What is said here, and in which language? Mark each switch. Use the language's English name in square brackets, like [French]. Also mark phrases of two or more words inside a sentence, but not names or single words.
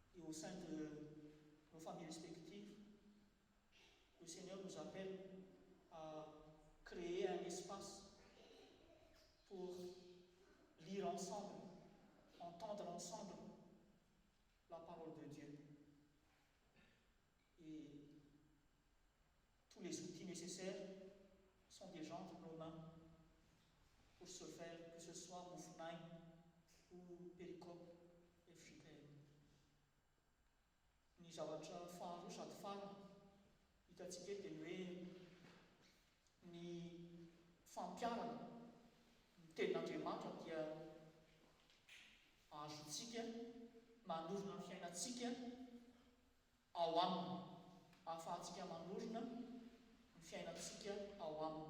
[French] au sein de nos familles respectives, le Seigneur nous appelle à créer un espace pour lire ensemble, entendre ensemble la parole de Dieu. Et tous les outils nécessaires sont déjà entre nos mains pour ce faire, que ce soit Moufnaï ou Péricope et Fricaire. [Malagasy] Ny zavatra faharoa sady farany hitantsika eto dia hoe ny fampiarana ny tenin'Andriamanitra dia ahazontsika manorina ny fiainantsika ao aminy, ahafahantsika manorina ny fiainantsika ao aminy.